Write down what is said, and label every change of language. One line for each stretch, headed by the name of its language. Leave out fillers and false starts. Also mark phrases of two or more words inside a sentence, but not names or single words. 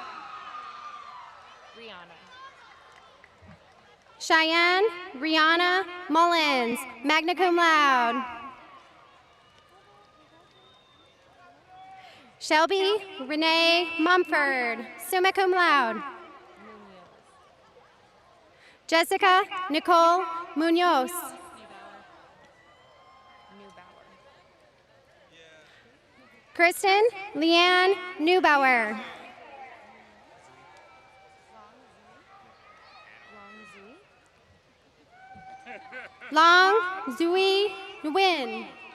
English: Cheyenne Rihanna Mullins,
Latin: magna cum laude.
English: Shelby Renee Mumford,
Latin: summa cum laude.
English: Jessica Nicole Munoz. Kristen Leanne Neubauer. Long Zui Nguyen.